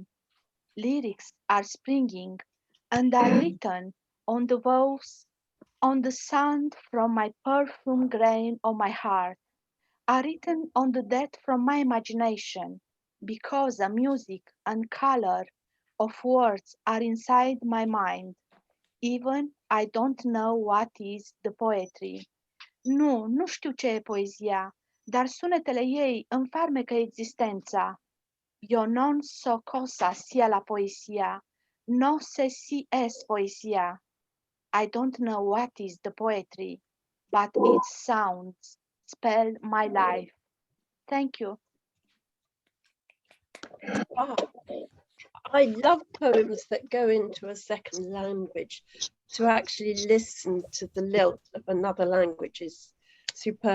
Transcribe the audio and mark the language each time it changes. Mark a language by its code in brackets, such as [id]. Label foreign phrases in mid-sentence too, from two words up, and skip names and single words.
[en] Lyrics are springing and are written on the waves, on the sand from my perfume grain of my heart, are written on the death from my imagination, because the music and color of words are inside my mind. Even I don't know what is the poetry. [ro] Nu știu ce e poezia, dar sunetele ei îmi farmecă existența. [it] Eu non so cosa sia la poesia, [es] no sé si es poesia. [en] I don't know what is the poetry, but its sounds spell my life. Thank you. Ah, I love poems that go into a second language. To actually listen to the lilt of another language is superb.